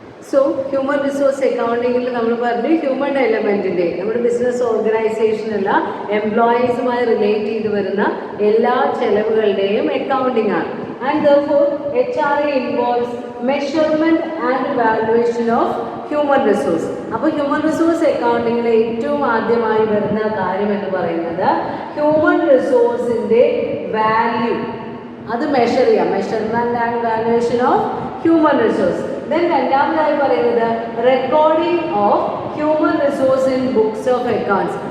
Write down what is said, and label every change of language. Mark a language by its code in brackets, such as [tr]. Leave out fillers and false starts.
[ml] So human resource അക്കൗണ്ടിങ്ങിൽ നമ്മൾ പറഞ്ഞു human എലമെൻറ്റിൻ്റെ, നമ്മുടെ ബിസിനസ് ഓർഗനൈസേഷനുള്ള എംപ്ലോയീസുമായി റിലേറ്റ് ചെയ്ത് വരുന്ന എല്ലാ ചെലവുകളുടെയും അക്കൗണ്ടിങ് ആണ്. [en] And therefore HRA involves measurement and evaluation of human resource. [ml] അപ്പോൾ ഹ്യൂമൻ റിസോഴ്സ് അക്കൗണ്ടിങ്ങിൽ ഏറ്റവും ആദ്യമായി വരുന്ന കാര്യം എന്ന് പറയുന്നത് ഹ്യൂമൻ റിസോഴ്സിൻ്റെ വാല്യൂ അത് മെഷർ ചെയ്യാം. [en] Measurement and valuation of human resource. Then [ml] രണ്ടാമതായി പറയുന്നത് [en] Recording of human resource in books of accounts.